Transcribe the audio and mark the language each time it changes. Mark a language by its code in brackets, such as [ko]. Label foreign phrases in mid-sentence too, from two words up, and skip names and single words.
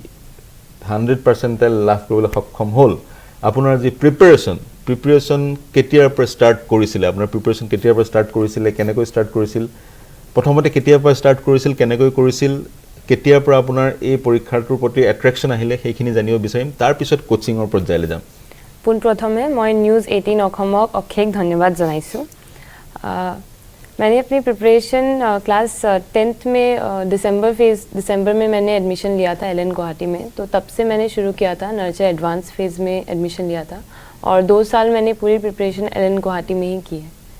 [as] 100% লাভ কৰিবলৈ সক্ষম হ'ল আপোনাৰ যি প্ৰিপাৰেচন কেতিয়াৰ পৰা ষ্টাৰ্ট কৰিছিল আপোনাৰ প্ৰিপাৰেচন কেতিয়াৰ পৰা ষ্টাৰ্ট কৰিছিল কেনেকৈ ষ্টাৰ্ট কৰিছিল প্ৰথমতে কেতিয়াৰ পৰা ষ্টাৰ্ট কৰিছিল কেনেকৈ কৰিছিল কেতিয়াৰ পৰা আপোনাৰ এই পৰীক্ষাটোৰ প্ৰতি এট্ৰেকচন আহিলে সেইখিনি জানিব বিচাৰিম তাৰ পিছত কোচিংৰ পৰ্যায়লৈ যাম পুন প্ৰথমে মই নিউজ 18 অসমক অশেষ ধন্যবাদ জনাইছো [hi] मैंने अपनी प्रिपरेशन क्लास 10th में दिसंबर में मैंने एडमिशन लिया था LN गुवाहाटी में तो तब से मैंने शुरू किया था नर्चर एडवांस फेज़ में एडमिशन लिया था और 2 साल मैंने पूरी प्रिपरेशन LN गुवाहाटी में ही की है